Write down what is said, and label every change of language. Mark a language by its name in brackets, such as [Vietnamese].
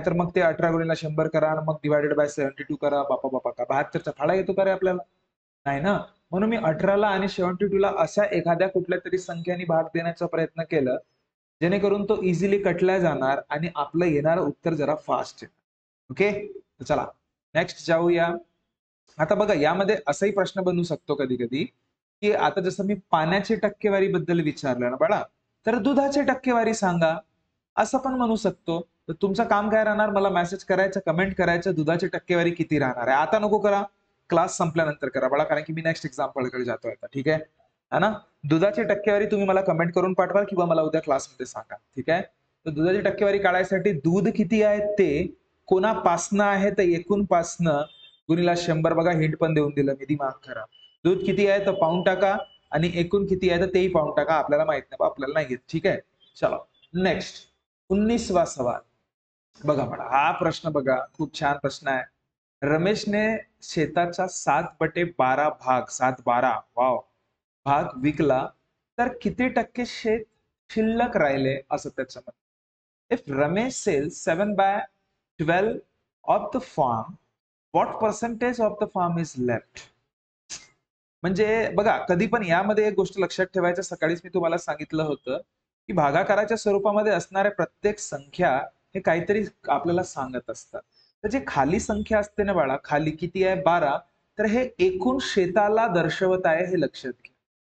[Marathi] नाहीतर मग ते 18 गुणिले 100 करा आणि मग डिवायडेड बाय 72 करा, बापा बापा का 72चा फाळा येतो का रे आपल्याला? नाही ना। म्हणून मी 18ला आणि 72 ला अशा एखाद्या कुठल्या तरी संख्येने भाग देण्याचा प्रयत्न केलं, जेणेकरून तो इझिली कटला जाणार आणि आपलं येणारं उत्तर जरा फास्ट येणार। ओके, तर चला नेक्स्ट जाऊया। आता बघा, यामध्ये असाही प्रश्न बनू शकतो कधी कधी, की आता जसं मी पाण्याची टक्केवारी बद्दल विचारलं ना बाळा, तर दुधाची टक्केवारी सांगा, असं पण म्हणू शकतो। तर तुमचं काम काय राहणार? मला मेसेज करायचं, कमेंट करायचं, दुधाची टक्केवारी किती राहणार आहे। आता नको करा, क्लास संपल्यानंतर करा बाळा, कारण की मी नेक्स्ट एक्झाम्पलकडे जातोय आता, ठीक आहे, [Hindi] है ना? [Marathi] दुधाची टक्केवारी तुम्ही मला कमेंट करून पाठवा किंवा मला उद्या क्लासमध्ये सांगा, ठीक आहे। तर दुधाची टक्केवारी काढायसाठी दूध किती आहे ते कोणापासनं आहे, तर एकूण पासनं गुणीला 100, बघा हिंट पण देऊन दिलं मी, दिमाग खरा। दूध किती आहे तर पाऊण टाका, आणि एकूण किती आहे तर तेही पाऊण टाका, आपल्याला माहित नाही, आपल्याला नाही घेत, ठीक आहे। चलो नेक्स्ट 19वा सवाल बघा मला, हा प्रश्न बघा, खूप छान प्रश्न आहे। रमेशने शेताचा 7/12 भाग, 7/12 वाव भाग विकला, तर किती टक्के शेत शिल्लक राहिले, असं त्याचं म्हणणं। [English] If Ramesh sells 7/12 of the farm, what percentage of the farm is left? [Marathi] म्हणजे बघा, कधी पण यामध्ये एक गोष्ट लक्षात ठेवायचं, सकाळीच मी तुम्हाला सांगितलं होतं, की भागाकाराच्या स्वरूपामध्ये असणाऱ्या प्रत्येक संख्या हे काहीतरी आपल्याला सांगत असतात। तर जे खाली संख्या असते ना बाळा, खाली किती आहे 12, तर हे एकूण शेताला दर्शवत आहे, हे लक्षात घ्या।